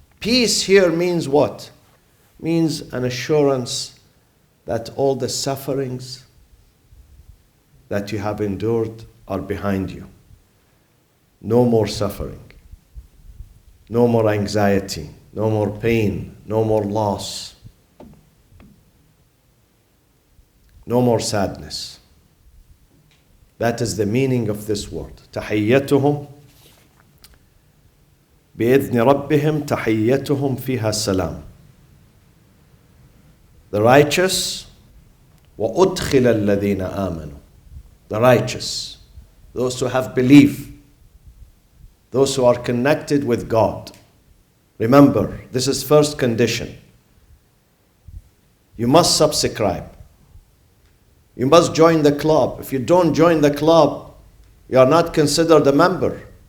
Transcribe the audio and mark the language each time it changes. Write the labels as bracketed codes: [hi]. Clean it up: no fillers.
[en] Peace here means what? Means an assurance that all the sufferings that you have endured are behind you. No more suffering. No more anxiety. No more pain. No more loss. No more sadness. That is the meaning of this word. [ar] تحيتهم بإذن ربهم تحيتهم فيها سلام. [en] The righteous [ar] وأدخل الذين آمنوا. [en] The righteous, those who have belief, those who are connected with God. Remember, this is first condition. You must subscribe. You must join the club. If you don't join the club, you are not considered a member.